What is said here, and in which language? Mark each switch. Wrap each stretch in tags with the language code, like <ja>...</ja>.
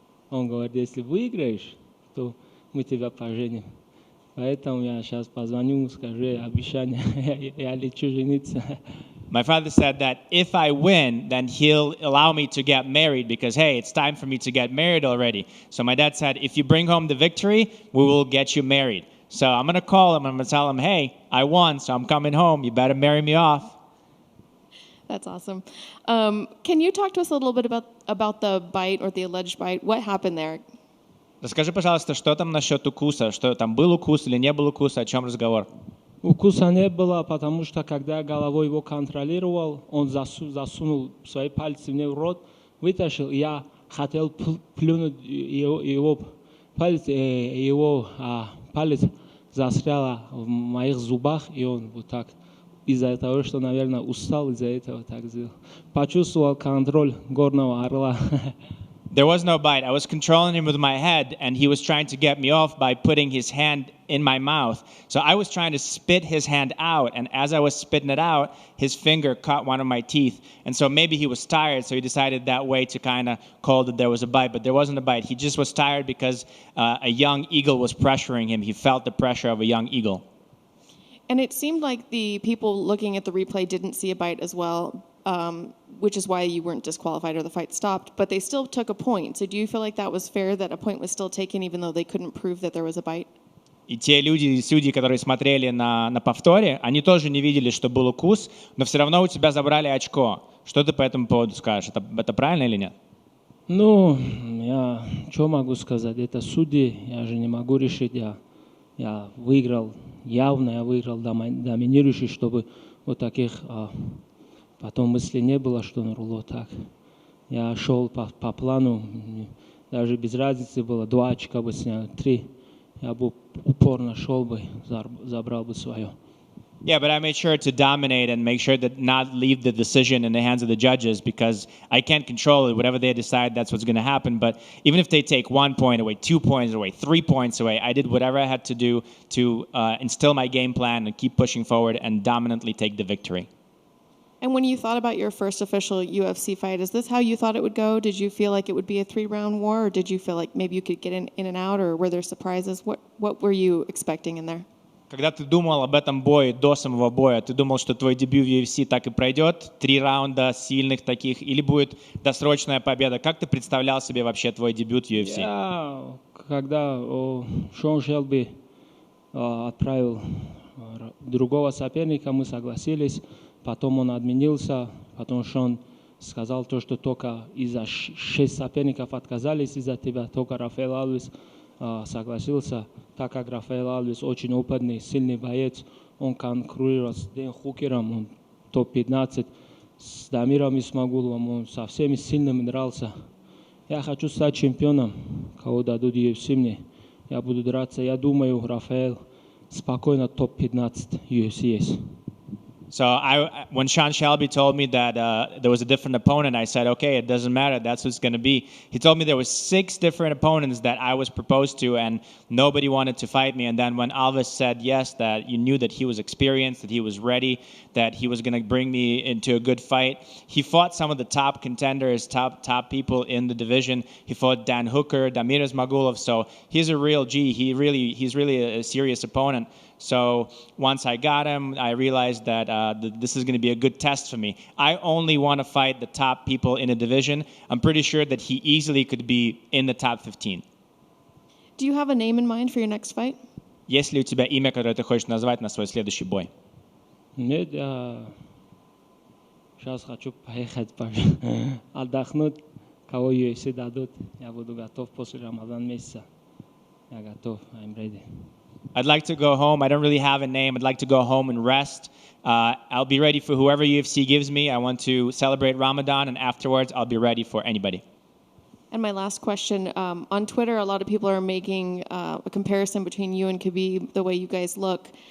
<ru>Он говорит, если выиграешь, то мы тебя поженим. Поэтому я сейчас позвоню, скажу обещание, я лечу жениться.</ru> <en>My father said that if I win, then he'll allow me to get married because, hey, it's time for me to get married already. So my dad said, if you bring home the victory, we will get you married. So I'm going to call him, I'm going to tell him, hey, I won, so I'm coming home. You better marry me off. That's awesome. Can you talk to us a little bit about the bite or the alleged bite? What happened there?</en> <ru>Расскажи, пожалуйста, что там насчет укуса? Что там был укус или не был укуса? О чем разговор? Укуса не было, потому что когда я головой его контролировал, он засунул свои пальцы мне в рот, вытащил, я хотел плюнуть его палец застрял в моих зубах, и он вот так из-за того, что, наверное, устал из-за этого так сделал. Почувствовал контроль горного орла.</ru> <en>There was no bite. I was controlling him with my head, and he was trying to get me off by putting his hand in my mouth. So I was trying to spit his hand out, and as I was spitting it out, his finger caught one of my teeth. And so maybe he was tired, so he decided that way to kind of call that there was a bite, but there wasn't a bite. He just was tired because a young eagle was pressuring him. He felt the pressure of a young eagle. And it seemed like the people looking at the replay didn't see a bite as well, which is why you weren't disqualified or the fight stopped, but they still took a point. So do you feel like that was fair, that a point was still taken even though they couldn't prove that there was a bite?</en> <ru>И те люди, судьи, которые смотрели на повторе, они тоже не видели, что был укус, но все равно у тебя забрали очко. Что ты по этому поводу скажешь? Это правильно или нет? Ну, я что могу сказать? Это судьи, я же не могу решить. Я выиграл, явно я выиграл доминирующий, чтобы вот таких потом мысли не было, что Нуруло так. Я шел по плану, даже без разницы было, 2 очка бы снял, 3. Я бы упорно шел бы, забрал бы свое.</ru> <en>Yeah, but I made sure to dominate and make sure that not leave the decision in the hands of the judges, because I can't control it. Whatever they decide, that's what's going to happen. But even if they take 1 point away, 2 points away, 3 points away, I did whatever I had to do to instill my game plan and keep pushing forward and dominantly take the victory. And when you thought about your first official UFC fight, is this how you thought it would go? Did you feel like it would be a 3-round war, or did you feel like maybe you could get in and out, or were there surprises? What were you expecting in there?</en> <ru>Когда ты думал об этом бое до самого боя, ты думал, что твой дебют в UFC так и пройдет, 3 раунда сильных таких, или будет досрочная победа? Как ты представлял себе вообще твой дебют в UFC? Когда Шон Шелби отправил другого соперника, мы согласились, потом он отменился, потом Шон сказал то, что только из-за 6 соперников отказались из-за тебя, только Рафаэл Алвес согласился, так как Рафаэл Алвес очень опытный, сильный боец, он конкурирует с Дэн Хукером, он топ-15, с Дамиром Исмагуловым, он со всеми сильными дрался. Я хочу стать чемпионом, кого дадут UFC мне, я буду драться, я думаю, Рафаэл спокойно топ-15 UFC есть.</ru> <en>So when Sean Shelby told me that there was a different opponent, I said, okay, it doesn't matter. That's what's going to be. He told me there was 6 different opponents that I was proposed to, and nobody wanted to fight me. And then when Alves said yes, that you knew that he was experienced, that he was ready, that he was going to bring me into a good fight. He fought some of the top contenders, top people in the division. He fought Dan Hooker, Damir Ismagulov. So he's a real G. He's really a serious opponent. So once I got him, I realized that this is going to be a good test for me. I only want to fight the top people in a division. I'm pretty sure that he easily could be in the top 15. Do you have a name in mind for your next fight?</en> <ru>Есть ли у тебя имя, которое ты хочешь назвать на свой следующий бой? Нет, я сейчас хочу поехать отдохнуть, кого UFC дадут. Я буду готов после Рамадан месяца. Я готов, I'm ready.</ru> <en>I'd like to go home. I don't really have a name. I'd like to go home and rest. I'll be ready for whoever UFC gives me. I want to celebrate Ramadan, and afterwards, I'll be ready for anybody. And my last question, on Twitter, a lot of people are making a comparison between you and Khabib, the way you guys look.</en>